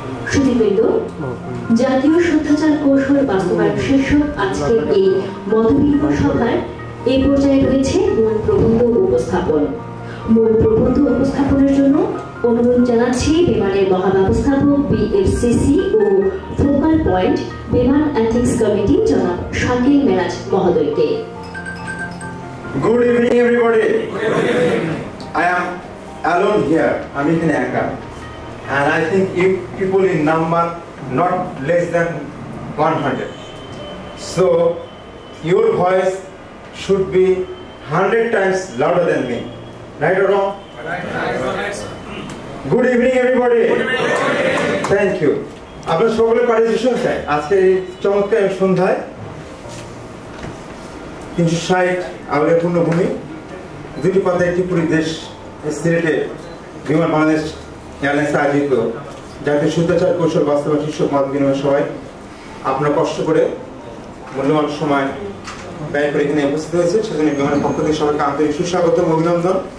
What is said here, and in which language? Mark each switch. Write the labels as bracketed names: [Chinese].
[Bangla] সুধীবৃন্দ, জাতীয় শুদ্ধাচার কৌশল বাস্তবায়ন শীর্ষক আজকের এই মতবিনিময় সভার এই পর্যায়ে রয়েছে মূল প্রবন্ধ উপস্থাপন। মূল প্রবন্ধ উপস্থাপনের জন্য অনুরোধ জানাচ্ছি বিমানের মহাব্যবস্থাপক বিএফসিসি ও ফোকাল পয়েন্ট বিমান এথিক্স কমিটি জনাব শাকিল মিরাজ মহোদয়কে। [English] Good evening, everybody. I am alone here. I'm in Aka, and I think if people in number not less than 100. So your voice should be 100 times louder than me. Right or wrong? Right. Good evening, everybody. Thank you. [Bangla] আপনার সকলের participation চাই আজকে এই চমৎকার সন্ধ্যায় 360 আবেগের পূর্ণভূমি দুটি কথা একটি পুরী দেশ সিলেটে বিমান বাংলাদেশ এয়ারলাইন্স আয়োজিত জাতীয় শুদ্ধাচার কৌশল বাস্তবায়ন শীর্ষক মত বিনিময় সভায় আপনারা কষ্ট করে মূল্যবান সময় ব্যয় করে এখানে উপস্থিত হয়েছে, সেজন্য বিমানের পক্ষ থেকে সবাইকে আন্তরিক সুস্বাগত ও অভিনন্দন।